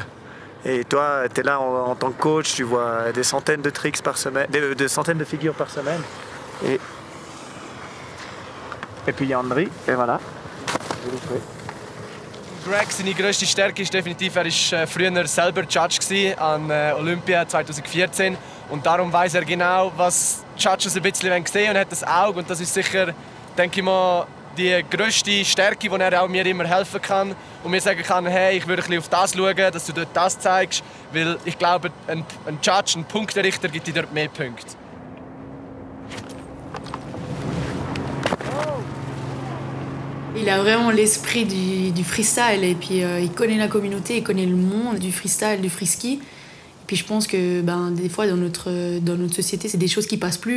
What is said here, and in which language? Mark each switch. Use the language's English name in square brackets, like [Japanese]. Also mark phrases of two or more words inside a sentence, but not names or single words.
[French] Et toi, tu es là en tant que coach, tu vois des centaines de tricks par semaine, des centaines de figures par semaine. Et puis il y a André, et voilà. [German] Greg, seine grösste Stärke ist definitiv, er war früher selber Judge an Olympia 2014. Und darum weiss er genau, was die Judges ein bisschen sehen und hat das Auge. Und das ist sicher, denke ich mal, die grösste Stärke, die er auch mir immer helfen kann. Und mir sagen kann, hey, ich würde ein bisschen auf das schauen, dass du dort das zeigst. Weil ich glaube, ein Judge, ein Punkterichter, gibt dir dort mehr Punkte. [French] Il a vraiment l'esprit du freestyle et puis il connaît la communauté, il connaît le monde du freestyle, du freeski. Et puis je pense que des fois dans notre société, c'est des choses qui passent plus.